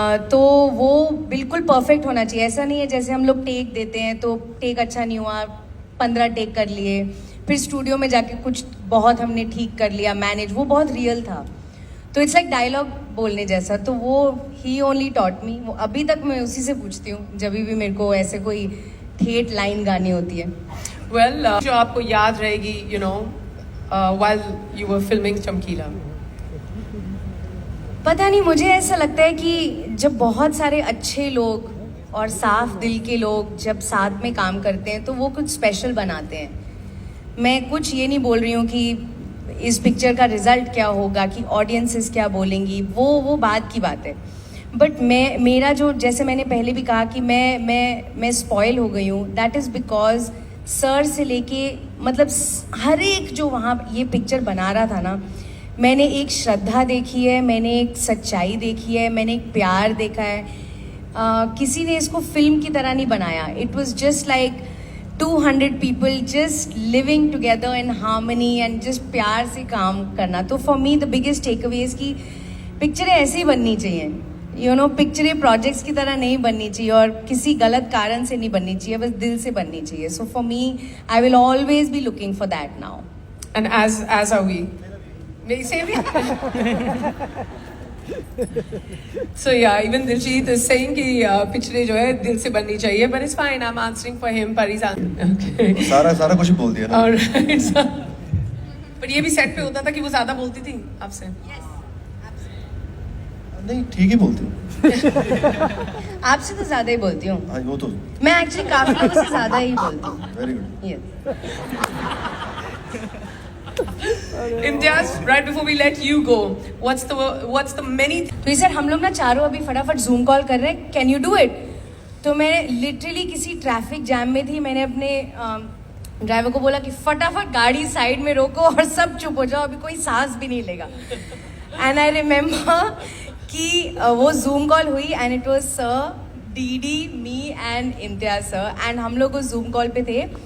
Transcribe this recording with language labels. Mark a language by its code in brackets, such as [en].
[hi] तो वो बिल्कुल परफेक्ट होना चाहिए। ऐसा नहीं है जैसे हम लोग टेक देते हैं तो टेक अच्छा नहीं हुआ, 15 टेक कर लिए, फिर स्टूडियो में जाके कुछ बहुत हमने ठीक कर लिया मैनेज, वो बहुत रियल था। [en] तो it's like dialogue [hi] बोलने जैसा, तो वो ही [en] Only taught me. [hi] वो अभी तक मैं उसी से पूछती हूँ जब भी मेरे को ऐसे कोई ठेठ लाइन गानी होती है। [en] Well, [hi] जो आपको याद रहेगी, [en] you know, while you were filming Chamkila? [hi] पता नहीं, मुझे ऐसा लगता है कि जब बहुत सारे अच्छे लोग और साफ दिल के लोग जब साथ में काम करते हैं तो वो कुछ स्पेशल बनाते हैं। मैं कुछ ये नहीं बोल रही हूँ कि इस पिक्चर का रिजल्ट क्या होगा, कि ऑडियंसेस क्या बोलेंगी, वो बात की बात है। बट मेरा जो, जैसे मैंने पहले भी कहा कि मैं स्पॉइल हो गई हूँ, [en] that is because [hi] सर से लेके मतलब हर एक जो वहाँ ये पिक्चर बना रहा था ना, मैंने एक श्रद्धा देखी है, मैंने एक सच्चाई देखी है, मैंने एक प्यार देखा है। किसी ने इसको फिल्म की तरह नहीं बनाया। [en] it was just like 200 people just living together in harmony and just [hi] प्यार से काम करना। तो [en] for me the biggest takeaways [hi] की पिक्चरें ऐसे ही बननी चाहिए, [en] you know, [hi] पिक्चरें प्रोजेक्ट्स की तरह नहीं बननी चाहिए और किसी गलत कारण से नहीं बननी चाहिए, बस दिल से बननी चाहिए। [en] So for me I will always be looking for that now. And as are we. [hi] मेरी [en] same So yeah, even Diljit is saying [hi] कि पिक्चरें जो है दिल से बननी चाहिए, [en] but it's fine. I'm answering for him. पर he's okay. [hi] सारा कुछ बोल दिया ना। [en] Alright. [hi] पर ये भी सेट पे होता था कि वो ज्यादा बोलती थी आपसे। नहीं, ठीक ही बोलती हूँ। आपसे तो ज्यादा ही बोलती हूँ। हाँ, वो तो मैं एक्चुअली काफी लोगों से ज्यादा ही बोलती हूँ। [en] Very good. Yes. Imtiaz, right before we let you go, what's the many [hi] तो सर हम लोग ना चारों अभी फटाफट जूम कॉल कर रहे हैं, कैन यू डू इट? तो मैं लिटरली किसी ट्रैफिक जैम में थी, मैंने अपने ड्राइवर को बोला कि फटाफट गाड़ी साइड में रोको और सब चुप हो जाओ, अभी कोई सांस भी नहीं लेगा। [en] and I remember [hi] कि वो जूम कॉल हुई [en] and it was sir, [hi] DD, मी and Imtiaz sir, and हम लोग उस जूम कॉल पे थे।